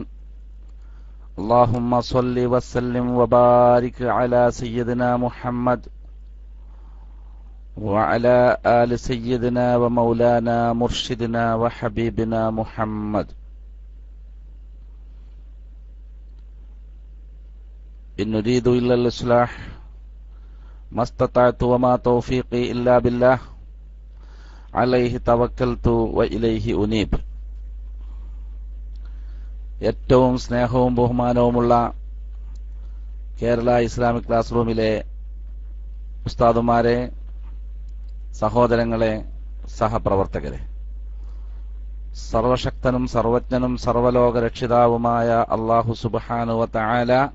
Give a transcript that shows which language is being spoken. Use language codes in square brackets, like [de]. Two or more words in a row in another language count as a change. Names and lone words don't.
[ar] اللهم صل وسلم وبارك على سيدنا محمد وعلى آل سيدنا ومولانا مرشدنا وحبيبنا محمد. إن نريد إلا الإصلاح ما استطعت وما توفيقي إلا بالله عليه توكلت وإليه أنيب. [ml] ഏറ്റവും സ്നേഹവും ബഹുമാനവുമുള്ള കേരള ഇസ്ലാമിക് ക്ലാസ് റൂമിലെ ഉസ്താദുമാരെ, സഹോദരങ്ങളെ, സഹപ്രവർത്തകരെ, സർവശക്തനും സർവജ്ഞനും സർവലോക രക്ഷിതാവുമായ [ar] الله سبحانه وتعالى